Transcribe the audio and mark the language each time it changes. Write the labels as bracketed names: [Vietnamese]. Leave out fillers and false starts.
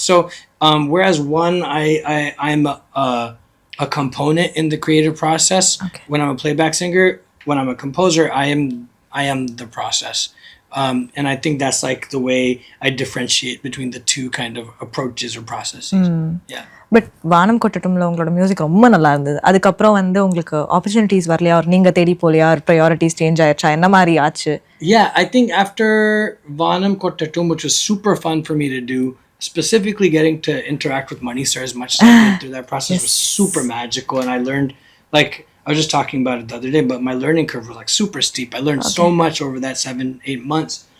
[English] So whereas one, I'm a component in the creative process. Okay. When I'm a playback singer, when I'm a composer, I am the process. And I think that's like the way I differentiate between the two kind of approaches or processes. Yeah. [Tamil] But வானம் கொட்டட்டும்ல உங்களோட music ரொம்ப நல்லா இருந்தது. அதுக்கப்புறம் வந்து உங்களுக்கு opportunities வரலையா, ஒரு நீங்க தேடி போலையா, ஒரு ப்ரையாரிட்டிஸ் சேஞ்ச் ஆயிடுச்சா, என்ன மாதிரி ஆச்சு? [English] Yeah, I think after Vanam Kottatum, which was super fun for me to do, specifically getting to interact with Mani sir as much as I did through that process was super magical. And I learned, like, I was just talking about it the other day, but my learning curve was like super steep. I learned so much over that 7-8 months.